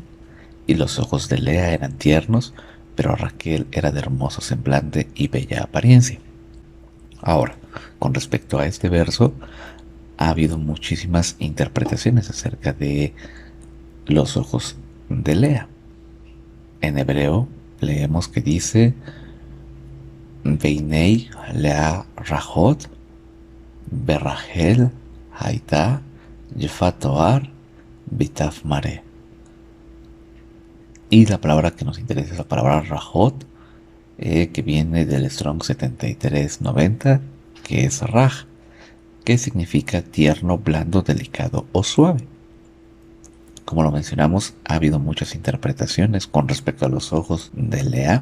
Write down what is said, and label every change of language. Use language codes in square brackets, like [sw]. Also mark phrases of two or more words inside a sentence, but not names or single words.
[es] Y los ojos de Lea eran tiernos, pero Raquel era de hermoso semblante y bella apariencia. Ahora, con respecto a este verso, ha habido muchísimas interpretaciones acerca de los ojos de Lea. En hebreo leemos que dice: [he] ועיני לאה רכות ורחל היתה יפת תאר ויפת מראה. [es] Y la palabra que nos interesa es la palabra Rajot, que viene del Strong 7390, que es Raj, que significa tierno, blando, delicado o suave. Como lo mencionamos, ha habido muchas interpretaciones con respecto a los ojos de Lea.